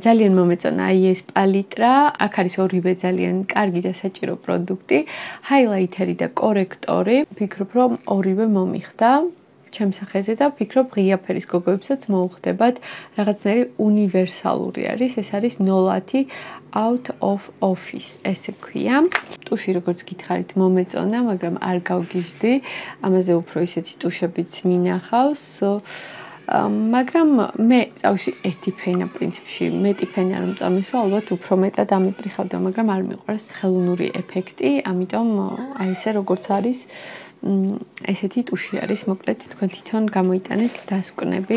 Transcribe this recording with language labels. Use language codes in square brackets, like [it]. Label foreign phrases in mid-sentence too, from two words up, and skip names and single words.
[ka] ძალიან მომეწონა აი ეს პალიტრა, აქ არის ორივე ძალიან კარგი და საჭირო პროდუქტი, ჰაილაითერი და კორექტორი. ვფიქრობ, რომ ორივე მომიხდა. ჩემს სახეზე და ვფიქრობ ღია ფერის გოგოებსაც მოუხდებათ რაღაცნაირი უნივერსალური არის, ეს არის 010 [en] out of office [ka] ესე ქვია. ტუში როგორც გითხარით მომეწონა, მაგრამ არ გავგიჟდი, ამაზე უფრო ისეთი ტუშებიც მინახავს. მაგრამ მე წავში ერთი ფენა პრინციპში, მეტი ფენა რომ წამისვა, ალბათ უფრო მეტად ამიპრიხავდა, მაგრამ არ მიყვარს ხელოვნური ეფექტი, ამიტომ აი ესე როგორც არის ესეთი ტუში არის, მოკლედ თქვენ თვითონ გამოიტანეთ დასკვნები.